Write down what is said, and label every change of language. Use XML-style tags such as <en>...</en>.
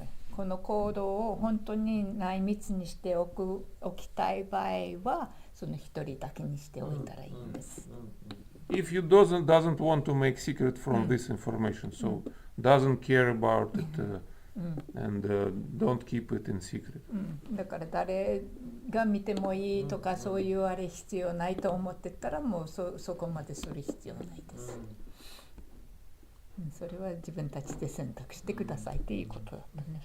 <ja>このコードを本当に内密にしておきたい場合はその一人だけにしておいたらいいんです。</ja> <en>If you doesn't want to make secret from this information, so doesn't care about it and don't keep it in secret.</en> <ja>だから誰が見てもいいとかそういうあれ必要ないと思ってたらもうそこまでする必要ないです。それは自分たちで選択してくださいっていうことだったね。</ja>